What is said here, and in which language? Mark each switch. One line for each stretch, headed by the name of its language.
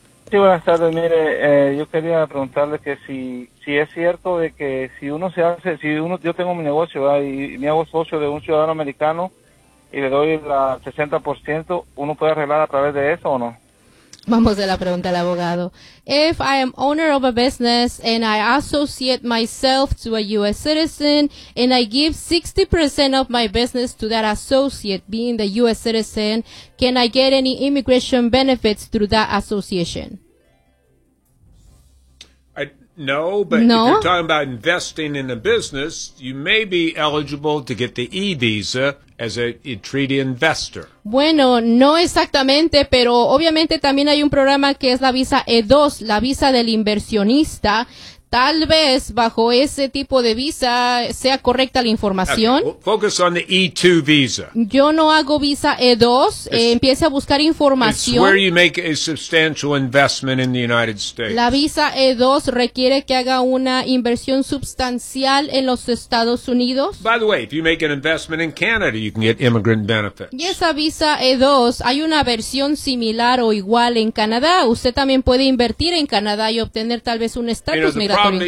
Spanish: Sí, buenas tardes. Mire, yo quería preguntarle que si es cierto de que si uno se hace, yo tengo mi negocio, ¿verdad? Y me hago socio de un ciudadano americano y le doy el 60%, ¿uno puede arreglar a través de eso o no? Vamos a la pregunta del abogado.
English: If I am owner of a business and I associate myself to a U.S. citizen and I give 60% of my business to that associate being the U.S. citizen, can I get any immigration benefits through that association? No, if you're talking about investing in a business, you may be eligible to get the E-Visa as a treaty investor.
Spanish: Bueno, no exactamente, pero obviamente también hay un programa que es la visa E2, la visa del inversionista. tal vez bajo ese tipo de visa sea correcta la información.
English: Okay. Focus on the E2 visa.
Spanish: Yo no hago visa E2. Empiece a buscar información.
English: It's where you make a substantial investment in the United States.
Spanish: La visa E2 requiere que haga una inversión sustancial en los Estados Unidos.
English: By the way, if you make an investment in Canada, you can get immigrant benefits.
Spanish: Y esa visa E2, hay una versión similar o igual en Canadá. Usted también puede invertir en Canadá y obtener tal vez un estatus migratorio en